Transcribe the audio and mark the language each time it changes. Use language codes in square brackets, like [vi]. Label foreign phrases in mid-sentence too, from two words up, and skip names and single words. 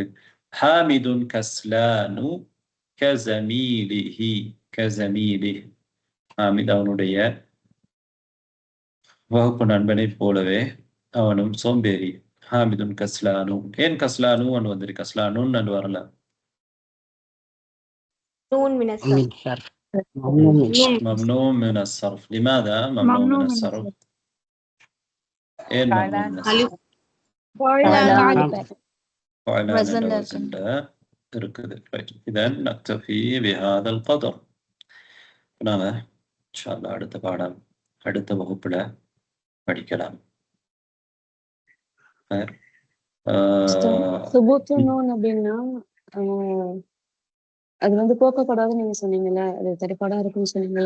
[ar] حامد كسلان كزميله، كزميله, [ta] ஹாமித் அவனுடைய வகுப்பு நண்பனை போலவே அவனும் சோம்பேறி. [ar] حامد كسلان. [ta] ஏன் கஸ்லானு அன்னு வந்திருக்கு? கஸ்லானுன் அன்னு வரல. [ar] نون من الصرف. ممنوع من الصرف. لماذا ممنوع من الصرف؟ ஏன் ممنوع من الصرف؟ فعلان وزن இருக்குது. إذا نكتفي بهذا القدر. [ta] நாம [ar] إن شاء الله [ta] அடுத்த பாடம் அடுத்த வகுப்புல படிக்கலாம். சுபூத்துன்னு அப்படின்னா அது வந்து போக்கக்கூடாதுன்னு நீங்க சொன்னீங்கல்ல, அது தரிப்பாடா இருக்குன்னு சொன்னீங்கல்ல.